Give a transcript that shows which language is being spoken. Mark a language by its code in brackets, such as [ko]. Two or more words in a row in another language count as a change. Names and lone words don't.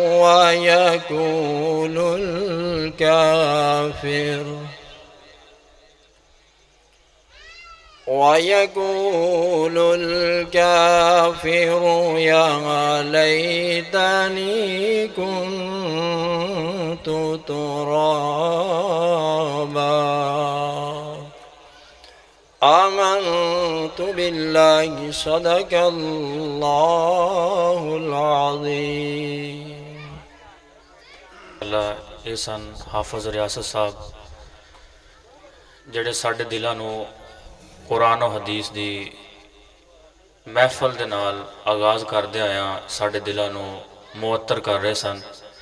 [ar] ويقول الكافر يا ليتني كنت ترابا آمنت بالله صدق الله العظيم [pa] ਅੱਲਾ ਇਹ ਸਨ ਹਾਫਿਜ਼ ਰਿਆਸਤ ਸਾਹਿਬ ਜਿਹੜੇ ਸਾਡੇ ਦਿਲਾਂ ਨੂੰ ਕੁਰਾਨ और ਹਦੀਸ ਦੀ ਮਹਿਫਲ ਦੇ ਨਾਲ ਆਗਾਜ਼ ਕਰਦੇ ਆਇਆ ਸਾਡੇ ਦਿਲਾਂ ਨੂੰ ਮੁਅੱਤਰ ਕਰ ਰਹੇ ਸਨ।